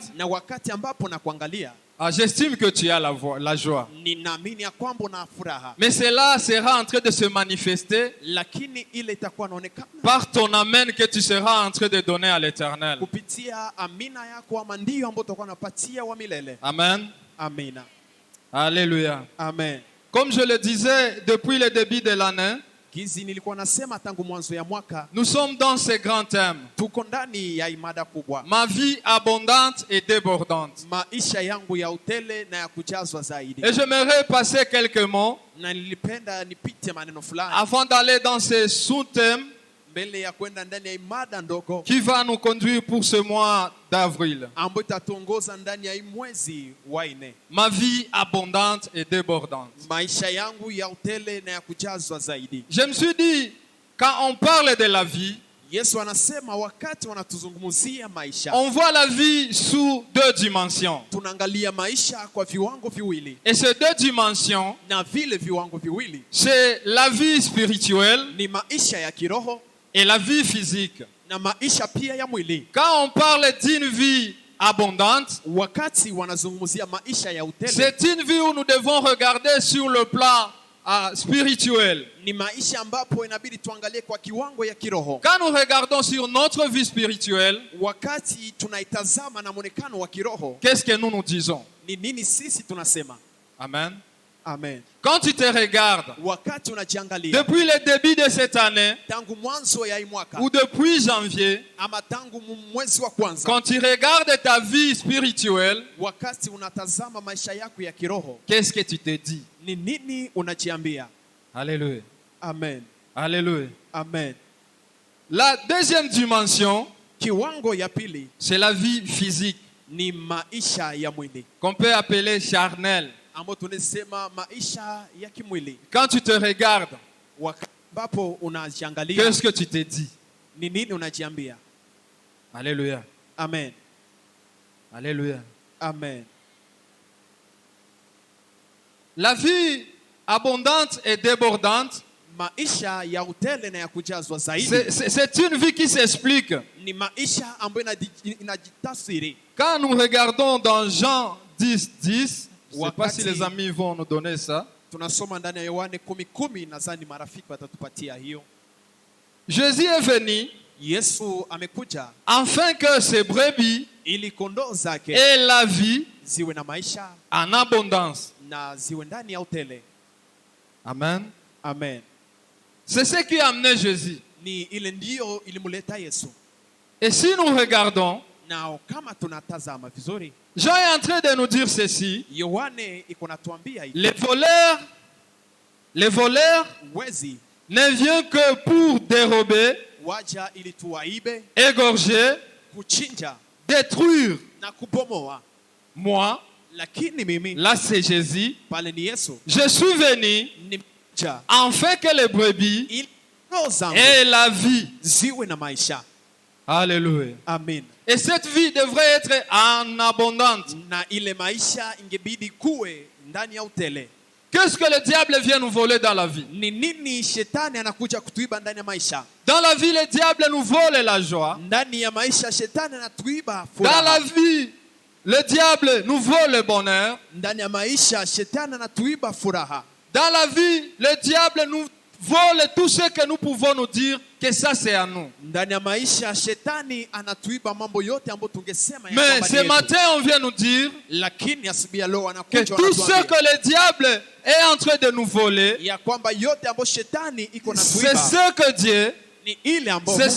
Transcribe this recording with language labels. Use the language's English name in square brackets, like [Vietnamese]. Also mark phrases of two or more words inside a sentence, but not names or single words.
[Swahili] na wakati ambapo nakuangalia, [French] j'estime que tu as la joie. [Swahili] ninaamini ya kwamba una furaha, [French] Mais cela sera en train de se manifester [Swahili] lakini ile itakuwa inaonekana [French] par ton amen que tu seras en train de donner à l'Éternel. [Swahili] kupitia amina yako ama ndio ambayo utakuwa unapatia wa milele. [French] Amen. [Swahili] Amina. [French] Alléluia. Amen. Comme je le disais depuis le début de l'année, [Swahili] Gizi nilikuwa nasema tangu mwanzo ya mwaka, [French] nous sommes dans ce grand thème. [Swahili] tuko ndani ya imada kubwa, [French] Ma vie abondante et débordante. [Swahili] maisha yangu ya utele na ya kujazwa zaidi. [French] Et j'aimerais passer quelques mots [Swahili] Na nilipenda nipite maneno fulani [French] avant d'aller dans ce sous-thème [Swahili] mbele ya kwenda ndani ya imada ndogo [French] qui va nous conduire pour ce mois d'avril. [Swahili] ambayo itatuongoza ndani ya hii mwezi wa 4. [French] Ma vie abondante et débordante. [Swahili] Maisha yangu ya utele na ya kujazwa zaidi. [French] Je me suis dit, quand on parle de la vie, [Swahili] Yesu anasema wakati wanatuzungumzia maisha, [French] on voit la vie sous 2 dimensions. [Swahili] tunaangalia maisha kwa viwango viwili, [French] Et ces 2 dimensions, [Swahili] na vile viwango viwili [French] c'est la vie spirituelle [Swahili] ni maisha ya kiroho [French] et la vie physique. [Swahili] na maisha pia ya mwili. [French] Quand on parle d'une vie abondante, [Swahili] Wakati wanazungumzia maisha ya utele, [French] c'est une vie où nous devons regarder sur le plan spirituel. [Swahili] ni maisha ambapo inabidi tuangalie kwa kiwango ya kiroho. [French] Quand nous regardons sur notre vie spirituelle, [Swahili] Wakati tunaitazama na mwonekano wa kiroho, [French] qu'est-ce que nous nous disons? [Swahili] ni nini sisi tunasema? Amen. Amen. [French] Quand tu te regardes, [Swahili] Wakati unajiangalia [French] depuis le début de cette année, [Swahili] tangu mwanzo ya hii mwaka [French] ou depuis janvier, [Swahili] ama tangu mwezi wa kwanza, [French] quand tu regardes ta vie spirituelle, [Swahili] wakati unatazama maisha yako ya kiroho, [French] qu'est-ce que tu te dis? [Swahili] ni nini unajiambia? [French] Alléluia. Amen. Alléluia. Amen. La deuxième dimension, [Swahili] Kiwango ya pili [French] c'est la vie physique, [Swahili] ni maisha ya mwili, [French] qu'on peut appeler charnelle. [Swahili] ambapo tunasema maisha ya kimwili. [French] Quand tu te regardes, [Swahili] Wakati ambapo unajiangalia, [French] qu'est-ce que tu te dis? [Swahili] ni nini unajiambia? [French] Alléluia. Amen. Alléluia. Amen. La vie abondante et débordante, [Swahili] Maisha ya utele na ya kujazwa zaidi [French] c'est une vie qui s'explique. [Swahili] ni maisha ambayo inajitasiri. [French] Quand nous regardons dans Jean 10, 10, je ne sais pas si [Swahili] Wakati- [French] les amis vont nous donner ça. [Swahili] Tunasoma ndani ya Yohane 10:10, nadhani marafiki watatupatia hiyo. [French] Jésus est venu [Swahili] Yesu amekuja [French] afin que ses brebis [Swahili] ili kondoo zake [French] aient la vie [Swahili] ziwe na maisha [French] en abondance. [Swahili] na ziwe ndani ya utele. [French] Amen. [Swahili] Amen. [French] C'est ce qui a amené Jésus. [Swahili] Ni ile ndiyo ilimuleta Yesu. [French] Et si nous regardons, [Swahili] Na kama tunatazama vizuri, [French] Jean est en train de nous dire ceci. [Swahili] Yohane iko natuambia hivi, [French] Les voleurs [Swahili] wezi [French] ne viennent que pour dérober, [Swahili] waja ili tuwaibe, [French] égorger, [Swahili] kuchinja [French] détruire. [Swahili] na kubomoa. [French] Moi, [Swahili] Lakini mimi [French] là c'est Jésus, [Swahili] pale ni Yesu, [French] je suis venu [Swahili] nimekuja [French] afin que les brebis [Swahili] ili kondoo zangu [French] aient la vie. [Swahili] ziwe na maisha. [French] Alléluia. Amen. Et cette vie devrait être en abondante. [Swahili] Na ile maisha ingebidi kuwe ndani ya utele. [French] Qu'est-ce que le diable vient nous voler dans la vie? [Swahili] Ni nini shetani anakuja kutuiba ndani ya maisha? [French] Dans la vie, le diable nous vole la joie. [Swahili] Ndani ya maisha shetani anatuiba [French] Dans la [Swahili] furaha. [French] vie, le diable nous vole le bonheur. [Swahili] Ndani ya maisha shetani anatuiba furaha. [French] Dans la vie, le diable nous vole tout ce que nous pouvons nous dire que ça c'est à nous. [Swahili] Ndani ya maisha shetani anatuiba mambo yote ambayo tungesema ya [French] Mais [Swahili] kwamba [French] ce [Swahili] ni yetu. [French] matin, on vient nous dire [Swahili] Lakini asubuhi ya leo [French] que [Swahili] anakuja [French] tout ce [Swahili] wanatuambia [French] que le diable est en train de nous voler, [Swahili] ya kwamba yote ambayo shetani iko na [French] c'est [Swahili] tuiba [French] ce que Dieu, [Swahili] ni ile ambayo [French] c'est